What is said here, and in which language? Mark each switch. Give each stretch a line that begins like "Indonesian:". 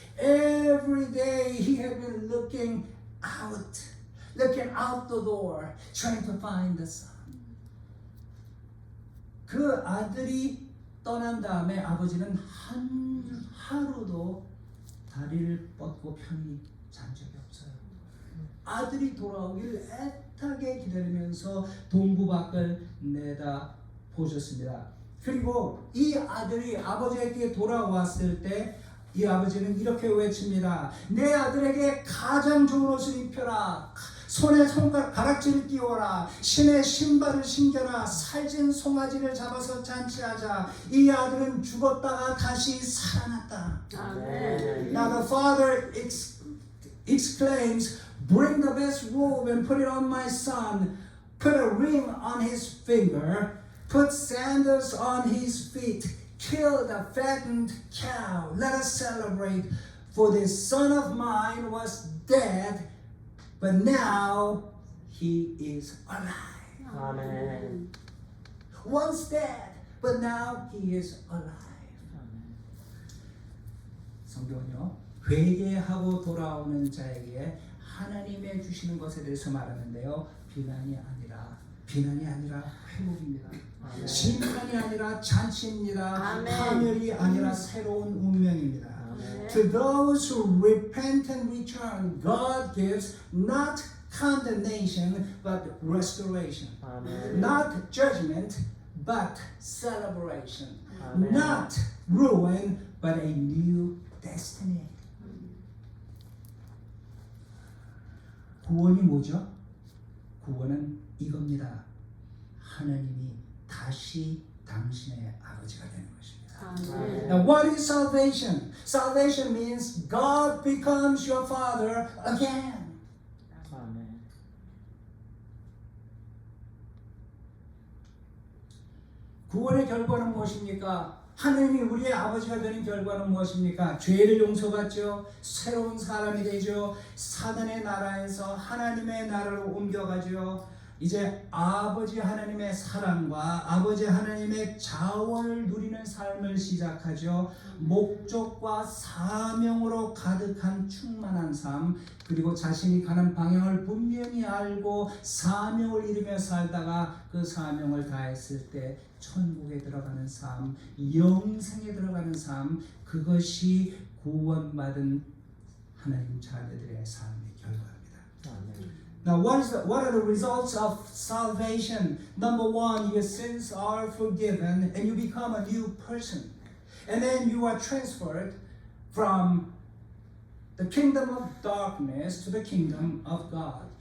English: Every day he had been looking out the door, trying to find the son.
Korean: 그 아들이 떠난 다음에 아버지는 하루도 다리를 뻗고 편히 잔 적이 없어요. 아들이 돌아오길 애타게 기다리면서 동부 밖을 내다 보셨습니다. 그리고 이 아들이 아버지에게 돌아왔을 때 이 아버지는 이렇게 외칩니다. 내 아들에게 가장 좋은 옷을 입혀라. 손에 가락지를 끼워라. 신의 신발을 신겨라. 살찐 송아지를 잡아서 잔치하자. 이 아들은 죽었다가 다시 살아났다. 아멘.
English: Now the father exclaims, bring the best robe and put it on my son. Put a ring on his finger. Put sandals on his feet. Kill the fattened cow. Let us celebrate. For this son of mine was dead, but now he is alive.
Korean: 아멘.
English: Once dead, but now he is alive.
Korean: 아멘. 성경은요, 회개하고 돌아오는 자에게 하나님의 주시는 것에 대해서 말하는데요, 비난이 아니라 회복입니다. 아멘. 심판이 아니라 잔치입니다. 아멘. 파멸이 아니라 새로운 운명입니다. 아멘.
English: To those who repent and return, God gives not condemnation but restoration.
Korean: 아멘.
English: Not judgment but celebration.
Korean: 아멘.
English: Not ruin but a new destiny.
Korean: 구원이 뭐죠? 구원은 이겁니다. 하나님이 다시 당신의 아버지가 되는 것입니다. 아멘.
English: Now, what is salvation? Salvation means God becomes your father again.
Korean: 아멘. 구원의 결과는 무엇입니까? 하나님이 우리의 아버지가 되는 결과는 무엇입니까? 죄를 용서받죠. 새로운 사람이 되죠. 사단의 나라에서 하나님의 나라로 옮겨가죠. 이제 아버지 하나님의 사랑과 아버지 하나님의 자원을 누리는 삶을 시작하죠. 목적과 사명으로 가득한 충만한 삶, 그리고 자신이 가는 방향을 분명히 알고 사명을 이루며 살다가 그 사명을 다했을 때 천국에 들어가는 삶, 영생에 들어가는 삶, 그것이 구원받은 하나님 자녀들의 삶의 결과입니다. 아멘.
English: Now, what are the results of salvation? Number one, your sins are forgiven and you become a new person. And then you are transferred from the kingdom of darkness to the kingdom of God.